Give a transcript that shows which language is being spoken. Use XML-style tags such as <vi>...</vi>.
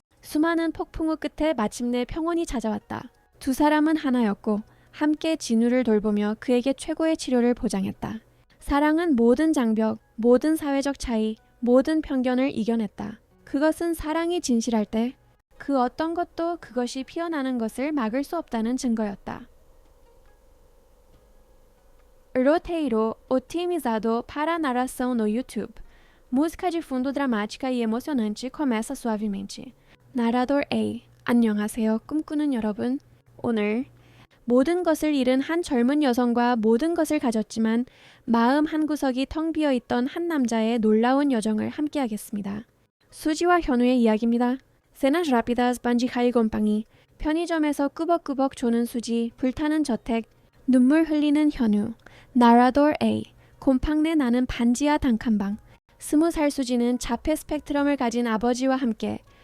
<ko>수많은 폭풍우 끝에 마침내 평온이 찾아왔다. 두 사람은 하나였고 함께 진우를 돌보며 그에게 최고의 치료를 보장했다. 사랑은 모든 장벽, 모든 사회적 차이, 모든 편견을 이겨냈다. 그것은 사랑이 진실할 때 그 어떤 것도 그것이 피어나는 것을 막을 수 없다는 증거였다.</ko> <pt>Roteiro otimizado para a narração no YouTube. Música de fundo dramática e emocionante começa suavemente. Narrador A.</pt> <ko>안녕하세요. 꿈꾸는 여러분. 오늘 모든 것을 잃은 한 젊은 여성과 모든 것을 가졌지만 마음 한구석이 텅 비어있던 한 남자의 놀라운 여정을 함께하겠습니다. 수지와 현우의 이야기입니다.</ko> <pt>Cenas rápidas,</pt> <ko>반지하이 곰팡이, 편의점에서 꾸벅꾸벅 조는 수지, 불타는 저택, 눈물 흘리는 현우, 나라돌 A, 곰팡내 나는 반지하 단칸방, 20살 수지는 자폐 스펙트럼을 가진 아버지와 함께</ko>